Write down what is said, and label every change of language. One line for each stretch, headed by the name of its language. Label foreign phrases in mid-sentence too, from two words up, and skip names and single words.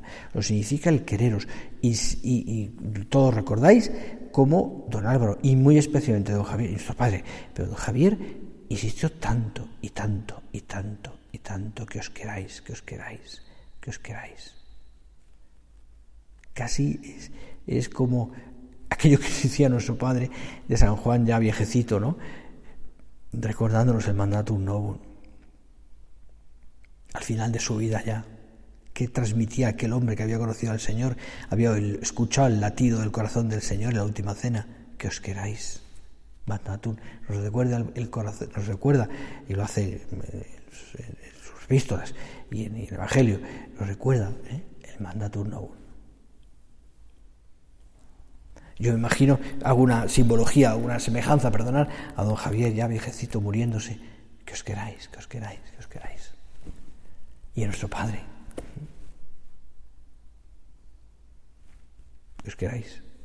Spanish: Lo significa el quereros. Y todos recordáis cómo don Álvaro, y muy especialmente don Javier, nuestro padre, pero don Javier insistió tanto, y tanto, y tanto, y tanto, que os queráis, que os queráis, que os queráis. Casi es como aquello que decía nuestro padre de San Juan, ya viejecito, ¿no? Recordándonos el
Latin: mandatum novum.
Spanish: Al final de su vida ya, que transmitía aquel hombre que había conocido al Señor, había escuchado el latido del corazón del Señor en la última cena, que os queráis. Mandatum, nos recuerda el corazón, nos recuerda, y lo hace en sus epístolas y en el Evangelio, nos recuerda el
Latin: mandatum novum.
Spanish: Yo me imagino alguna simbología, alguna semejanza, perdonad, a don Javier ya viejecito muriéndose, que os queráis, que os queráis, que os queráis. Y a nuestro Padre, que os queráis.